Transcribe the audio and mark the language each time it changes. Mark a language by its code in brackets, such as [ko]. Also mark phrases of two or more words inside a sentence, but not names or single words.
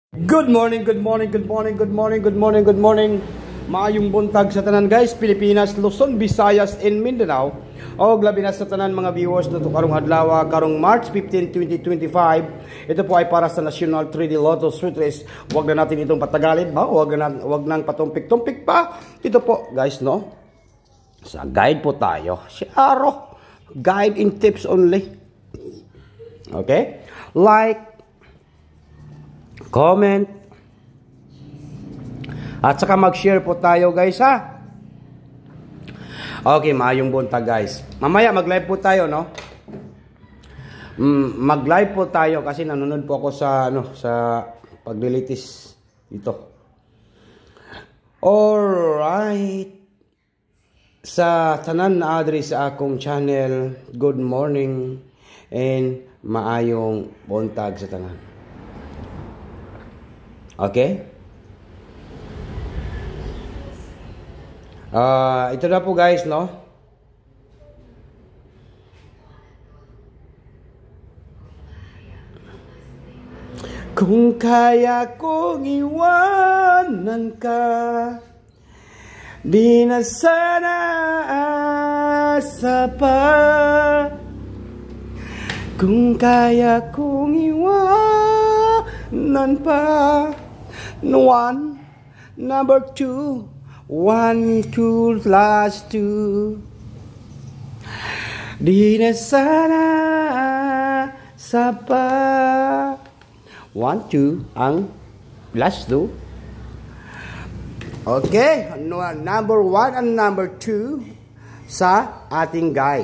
[en] Good morning, good morning, good morning, good morning, good morning, good morning. [ceb] Maayong buntag sa tanan guys, Pilipinas, Luzon, Visayas, and Mindanao. O labi na sa tanan mga viewers dito karong adlaw, karong March 15, 2025. [tl] Ito po ay para sa National 3D Lotto Street Race. Huwag na natin itong patagalin ba? Huwag nang patumpik-tumpik pa. Ito po guys, no? Sa guide po tayo. Siaro. [en] Guide in tips only. Okay? Like, [tl] comment, at saka mag-share po tayo guys ha. [ceb] Okay, maayong buntag guys. [tl] Mamaya mag-live po tayo, no? Mag-live po tayo kasi nanonood po ako sa sa paglilitis dito. [ceb] Alright. Sa tanan na address sa akong channel, [en] good morning and [ceb] maayong buntag sa tanan. [en] Okay? [tl] Ito na po guys, no? Kung kaya kong iwanan ka, di na sana asa pa. Kung kaya kong iwanan pa, [en] one, number two, 1, 2, last 2. [tl] Di na sana sa pa. 1, 2, ang last 2. [en] Okay, number 1 and number 2 [tl] sa ating guide.